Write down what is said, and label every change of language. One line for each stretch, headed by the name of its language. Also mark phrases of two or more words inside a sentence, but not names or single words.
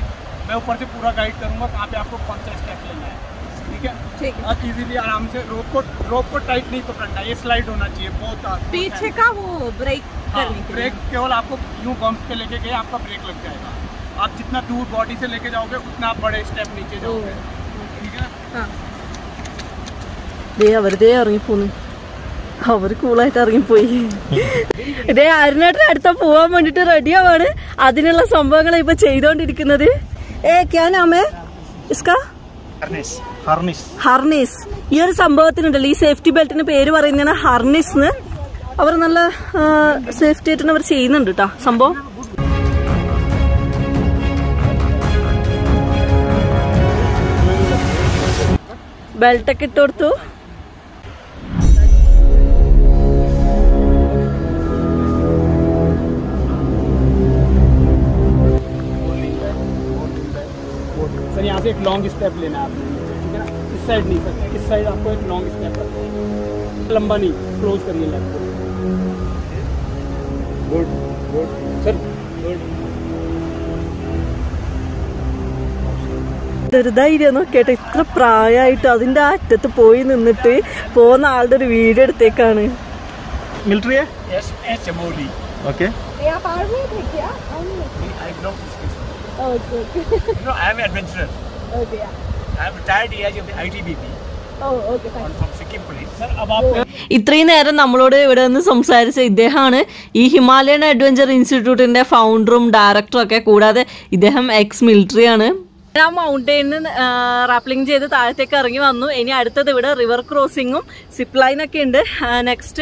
Hindi: मैं ऊपर से पूरा गाइड करूँगा कहाँ पे आपको कौन सा स्टेप लेना है, ठीक है। आप इजीली आराम से रोप को टाइट नहीं पकड़ना, ये स्लाइड होना चाहिए बहुत। पीछे का वो ब्रेक ब्रेक केवल आपको यूँ बम्प पे लेके गए आपका ब्रेक लग जाएगा। आप जितना दूर बॉडी से लेके जाओगे उतना आप बड़े स्टेप नीचे जाओगे, ठीक है।
Malayalam: വെറുതെ ഇറങ്ങിപ്പോന്നു. അവർ കൂളായിട്ട് ഇറങ്ങിപ്പോയി. ഇതേ അരുണേട്ടൻ അടുത്ത പോവാൻ വേണ്ടിട്ട് റെഡിയാവാണ്. അതിനുള്ള സംഭവങ്ങൾ ഇപ്പൊ ചെയ്തോണ്ടിരിക്കുന്നത്.
Hindi: क्या नाम है इसका? ഹർനിസ്.
Malayalam: ഈ ഒരു സംഭവത്തിനുണ്ടല്ലോ, ഈ
English: safety belt
Malayalam: പേര് പറയുന്നതാണ് ഹർനിസ്. അവർ നല്ല സേഫ്റ്റി ആയിട്ട് അവർ ചെയ്യുന്നുണ്ട് കേട്ടോ സംഭവം. ബെൽറ്റൊക്കെ ഇട്ട് കൊടുത്തു.
Hindi: सर यहाँ से एक
English: long step
Hindi: लेना है आपने, ठीक है ना। इस साइड नहीं सर, इस साइड आपको एक
English: long step
Hindi: रखना है, लंबा नहीं, क्लोज करिए लेग को।
English: good good sir, good.
Malayalam: ഇതൊരു ധൈര്യം നോക്കിയിട്ട് ഇത്ര പ്രായമായിട്ട് അതിന്റെ അറ്റത്ത് പോയി നിന്നിട്ട് പോകുന്ന ആളുടെ ഒരു വീഡിയോ എടുത്തേക്കാണ്.
Hindi: मिलिट्री है? यस, चमोली। ओके। आप आर्मी थे क्या?
English: I belong to this. okay okay. no, I am adventurer. ओके। I am retired as of ITBP। okay fine.
Hindi: फ्रॉम सिक्किम पुलिस। सर अब आप
Malayalam: ഇത്രയും നേരം നമ്മളോട് ഇവിടെ നിന്ന് സംസാരിച്ച ഇദ്ദേഹമാണ് ഈ ഹിമാലയൻ അഡ്വഞ്ചർ ഇൻസ്റ്റിറ്റ്യൂട്ടിന്റെ ഫൗണ്ടറും ഡയറക്ടറും ഒക്കെ. കൂടാതെ ഇദ്ദേഹം
English: ex military
Malayalam: ആണ്. ആ മൗണ്ടെയിനിൽ റാപ്ലിംഗ് ചെയ്ത് താഴത്തേക്ക് ഇറങ്ങി വന്നു. ഇനി അടുത്തത് ഇവിടെ
English: river crossing zip line
Malayalam: ഉണ്ട്.